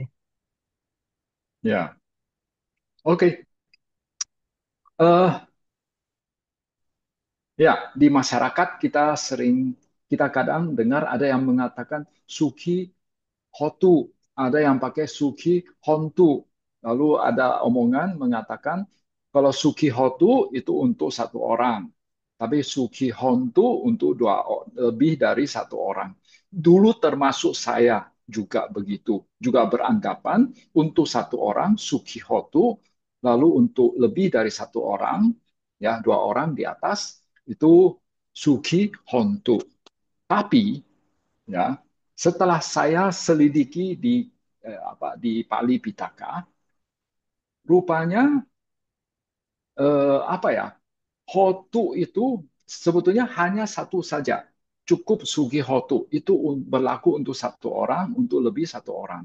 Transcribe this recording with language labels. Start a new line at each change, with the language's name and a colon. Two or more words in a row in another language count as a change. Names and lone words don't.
Indonesian: Ya, oke. Eh, Ya, di masyarakat kita kadang dengar ada yang mengatakan
Pali: suki hotu,
Indonesian: ada yang pakai
Pali: suki hontu.
Indonesian: Lalu ada omongan mengatakan kalau
Pali: suki hotu
Indonesian: itu untuk satu orang, tapi
Pali: suki hontu
Indonesian: untuk lebih dari satu orang. Dulu termasuk saya juga begitu, juga beranggapan untuk satu orang
Pali: suki hotu,
Indonesian: lalu untuk lebih dari satu orang, ya 2 orang di atas itu
Pali: suki hontu.
Indonesian: Tapi ya setelah saya selidiki di Pali Pitaka, rupanya apa ya hotu itu sebetulnya hanya satu saja, cukup
Pali: sugi hotu
Indonesian: itu berlaku untuk satu orang, untuk lebih satu orang.